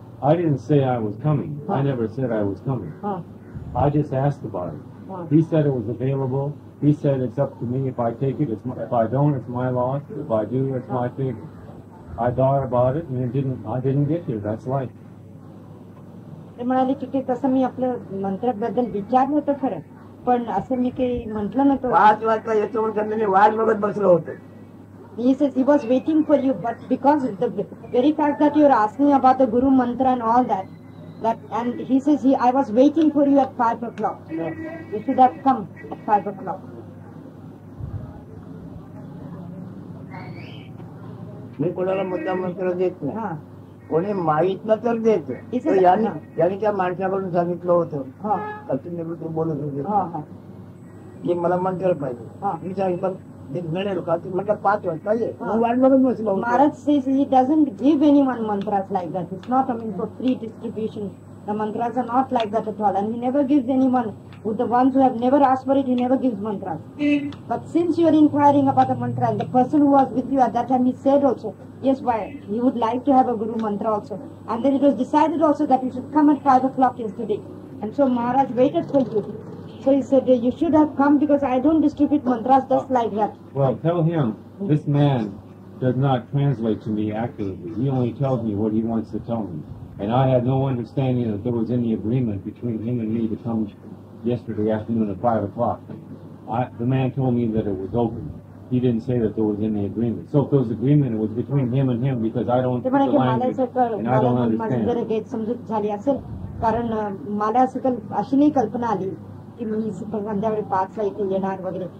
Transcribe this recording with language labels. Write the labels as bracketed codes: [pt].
[en] I didn't say I was coming. I never said I was coming. I just asked about it. He said it was available. He said it's up to me if I take it. If I don't, it's my loss. If I do, it's my favor. I thought about it and I didn't get here. That's life. [mr] ते म्हणाले की तसं मी आपलं मंत्राबद्दल विचारलं होतं खरं पण असं मी काही म्हटलं नव्हतं. 5 वाजता याचं म्हणून मी वाट बघत बसलो होतो. [en] He says he was waiting for you, but because the very fact that you are asking about the Guru mantra and all that, and he says I was waiting for you at 5 o'clock. You should have come at 5 o'clock. [mr] मी कोणाला मुद्दा मंत्र देत नाही. कोणी मागितलं तर देत. यांनी त्या माणसाकडून सांगितलं होतं कल्पनेबद्दल बोलत होते की मला मंत्र पाहिजे. मी सांगितलं मिळेल का? म्हटलं 5 वाजता ये. वाट बघत बसलो. [en] Maharaj says he doesn't give anyone mantras like that. It's not for free distribution. The mantras are not like that at all, and he never gives anyone. With the ones who have never asked for it, he never gives mantras. But since you are inquiring about the mantra, and the person who was with you at that time, he said also, yes, why he would like to have a Guru mantra also. And then it was decided also that you should come at 5 o'clock yesterday. And so Maharaj waited for you. So he said, you should have come because I don't distribute mantras just like that. Well, tell him this man does not translate to me accurately. He only tells me what he wants to tell me. And I had no understanding that there was any agreement between him and me to come yesterday afternoon at 5 o'clock. The man told me that it was open. He didn't say that there was any agreement. So if there was agreement, it was between him and him because I don't speak the language and I don't understand. [mr] कारण मला असं अशी नाही कल्पना आली की मी संध्याकाळी 5ला इथे येणार वगैरे.